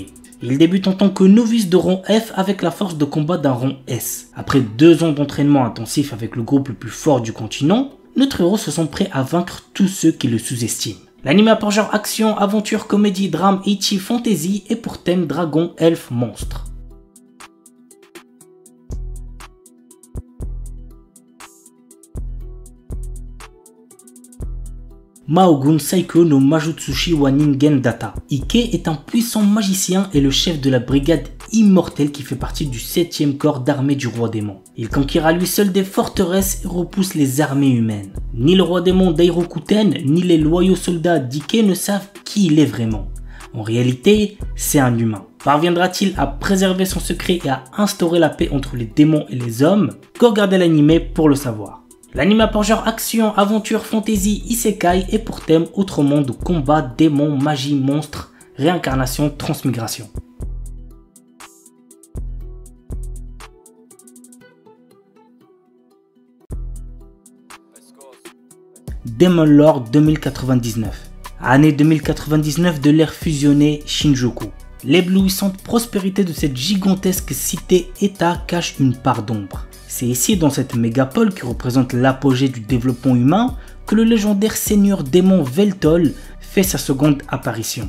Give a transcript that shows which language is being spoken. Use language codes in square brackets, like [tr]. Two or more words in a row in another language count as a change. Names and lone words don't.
[fr] Il débute en tant que novice de rang F avec la force de combat d'un rang S. Après 2 ans d'entraînement intensif avec le groupe le plus fort du continent, notre héros se sent prêt à vaincre tous ceux qui le sous-estiment. L'anime a pour genre action, aventure, comédie, drame, ecchi, fantasy et pour thème dragon, elfe, monstre. Mahogun Saiko no Majutsushi wa Ningen Data. Ike est un puissant magicien et le chef de la brigade immortelle qui fait partie du 7e corps d'armée du roi démon. Il conquiert à lui seul des forteresses et repousse les armées humaines. Ni le roi démon Dairokuten, ni les loyaux soldats d'Ike ne savent qui il est vraiment. En réalité, c'est un humain. Parviendra-t-il à préserver son secret et à instaurer la paix entre les démons et les hommes? Go regarder l'anime pour le savoir. L'anime a pour genre action, aventure, fantasy, isekai et pour thème autre monde, combat, démons, magie, monstres, réincarnation, transmigration. Demon Lord 2099. Année 2099 de l'ère fusionnée Shinjuku. L'éblouissante prospérité de cette gigantesque cité-état cache une part d'ombre. C'est ici, dans cette mégapole qui représente l'apogée du développement humain, que le légendaire seigneur démon Veltol fait sa seconde apparition.